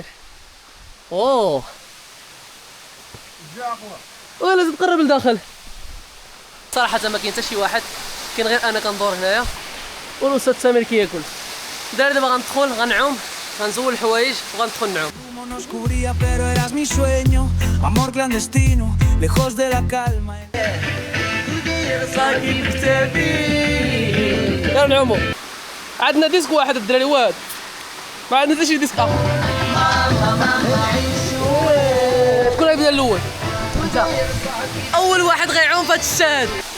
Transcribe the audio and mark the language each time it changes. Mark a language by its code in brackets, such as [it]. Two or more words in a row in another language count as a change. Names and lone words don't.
[ar] اوه لازم تقرب لداخل. صراحه ما كاين حتى شي واحد، كاين غير انا كندور هنايا والاستاذ سمير كياكل. دابا غندخل غنعوم، غنزول الحوايج وغندخل نعوم. [es] No nos cubría pero eras mi sueño, amor clandestino, lejos de la calma. [ar] غنعومو. عندنا ديسك واحد الدراري واحد، ما عندنا حتى شي ديسك اخر. شكون غيبدا الاول؟ انت. اول واحد غيعوم في هاد الشاد.